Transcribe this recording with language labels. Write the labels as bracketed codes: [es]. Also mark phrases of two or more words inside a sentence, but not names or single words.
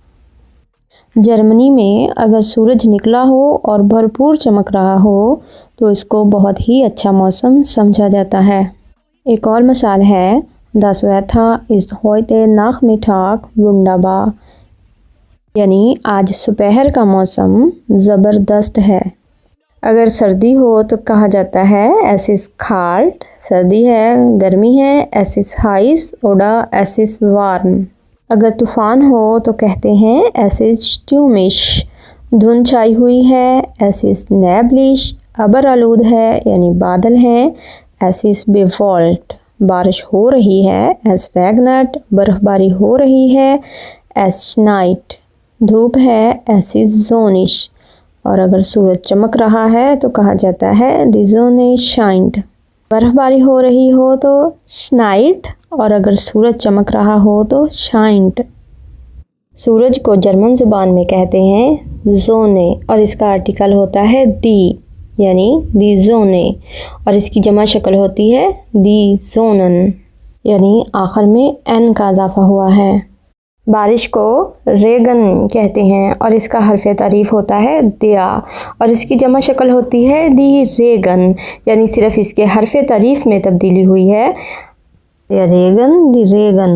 [ur] جرمنی میں اگر سورج نکلا ہو اور بھرپور چمک رہا ہو تو اس کو بہت ہی اچھا موسم سمجھا جاتا ہے۔ ایک اور مثال ہے [de] Das Wetter ist heute Nachmittag wunderbar، [ur] یعنی آج دوپہر کا موسم زبردست ہے۔ اگر سردی ہو تو کہا جاتا ہے [de] Es ist kalt، [ur] سردی ہے، گرمی ہے، [de] Es ist heiß oder Es ist warm۔ [ur] اگر طوفان ہو تو کہتے ہیں [de] Es ist stürmisch، [ur] دھند چھائی ہوئی ہے، [de] Es ist neblig، [ur] ابر آلود ہے یعنی بادل ہیں، [de] Es ist bewölkt، [ur] بارش ہو رہی ہے، [de] Es regnet، [ur] برف باری ہو رہی ہے، [de] Es schneit، [ur] دھوپ ہے، [de] Es ist sonnig۔ [ur] اور اگر سورج چمک رہا ہے تو کہا جاتا ہے [de] Die Sonne scheint۔ [ur] برف باری ہو رہی ہو تو schneit، اور اگر سورج چمک رہا ہو تو scheint۔ سورج کو جرمن زبان میں کہتے ہیں Sonne اور اس کا آرٹیکل ہوتا ہے die، یعنی [de] die Sonne، [ur] اور اس کی جمع شکل ہوتی ہے [de] die Sonnen، [ur] یعنی آخر میں n کا اضافہ ہوا ہے۔ بارش کو ریگن کہتے ہیں اور اس کا حرف تعریف ہوتا ہے دیا، اور اس کی جمع شکل ہوتی ہے [de] die Regen، [ur] یعنی صرف اس کے حرف تعریف میں تبدیلی ہوئی ہے، [de] der Regen، die Regen۔